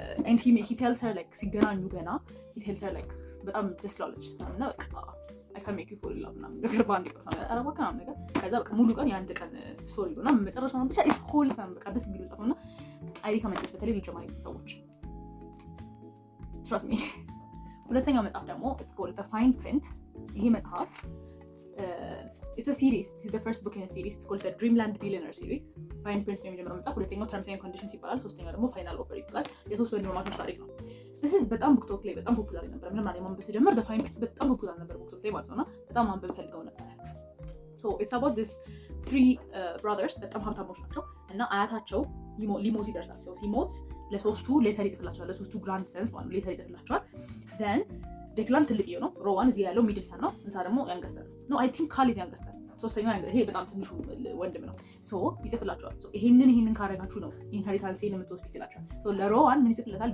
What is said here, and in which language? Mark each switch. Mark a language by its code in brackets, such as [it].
[en] and he tells her like [am] ሲገናኙ ገና [en] he tells her like [am] በጣም ደስ ትላለች እና በቃ [en] I can make you fall in love [am] ምናምን ነገር በአንድ ቀን አረባ ምናምን ነገር። ከዛ በቃ ሙሉ ቀን የአንድ ቀን ስቶሪ ነው እና መጨረሻው ብቻ [en] is wholesome [am] በቃ ደስ የሚል መጽሐፍ ነው። [en] I recommend it [am] በተለይ ለጀማሪ ሰዎች [en] trust me። [am] ሁለተኛው መጽሐፍ ደግሞ [en] it's called The Fine Print። [am] ይሄ መጽሐፍ [en] it's a series. It's the first book in a series. It's called the Dreamland Billionaire series. [am] Fine Print ነው የመጀመሪያው መጽሐፍ። ሁለተኛው Terms and Conditions ይባላል። ሶስተኛው ደግሞ Final Offer ይባላል። የሶስት ወንድማማቾች ታሪክ ነው። [en] this is [am] በጣም ቡክቶክ ላይ በጣም ፖፑላር ነበር። ምንም ማለት ማንበብ ሲጀምር The Fine Print በጣም ፖፑላር ነበር ቡክቶክ ላይ ማለት ነውና በጣም ማንበብ ፈልገው ነበር። [en] So it's about this 3 brothers [am] በጣም ሀብታሞች ናቸው እና አያታቸው ሊሞት ይደርሳል። ሰው ሲሞት ለሶስቱ ሌተር ይጽፍላቸዋል። ለሶስቱ ግራንድ ሰንስ ማለት ነው ሌተር ይጽፍላቸዋል። then ዴክላን ትልቅዬው ነው፣ ሮዋን እዚህ ያለው ሚድልሰን ነው፣ እንታ ደግሞ ያንገስተር ነው። [en] አይ ቲንክ [am] ካል ያንገስተር ሶስተኛው ይሄ በጣም ትንሹ ወንድም ነው። ሶ ይጽፍላቸዋል። ሶ ይሄንን ካረጋችሁ ነው ኢንሄሪታንስን የምትወስዱት ይላቸዋል። ሶ ለሮዋን ምን ይጽፍለታል?